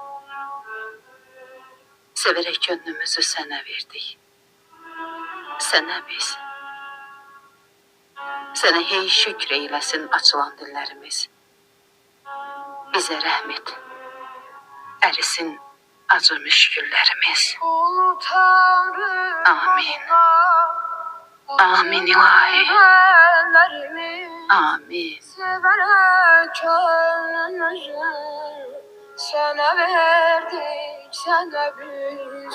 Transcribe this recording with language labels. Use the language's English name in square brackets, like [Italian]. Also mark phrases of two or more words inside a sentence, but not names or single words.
[Azerbaijani] Severək gönlümüzü sənə verdik. Sənə biz. Sənə hey şükr eyləsin açılan dillərimiz. Bizə rəhm et. Ərisin acı müşküllərimiz. Amin. Amin ilahi. Amin. [Turkish] Severek gönlümüzü sana verdik, sana biz.